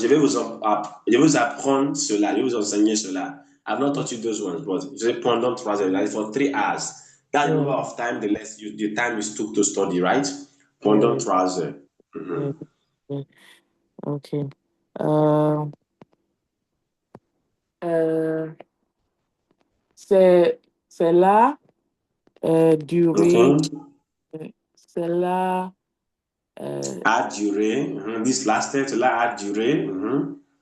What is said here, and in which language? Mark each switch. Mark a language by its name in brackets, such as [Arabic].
[French] Je vais vous apprendre cela, je vais vous enseigner cela. [English] I've not taught you those ones, but [French] je vais pendant 3 heures, [English] like for 3 hours. That's the number euh, of time the time you took to study, right? [French] Pendant euh, 3 heures. euh, Mhm. euh, ok. Euh, euh, c'est, c'est là duré, Okay. c'est là, euh, A duré. Mhm. [English] This lasted, [French] cela a duré. Mhm.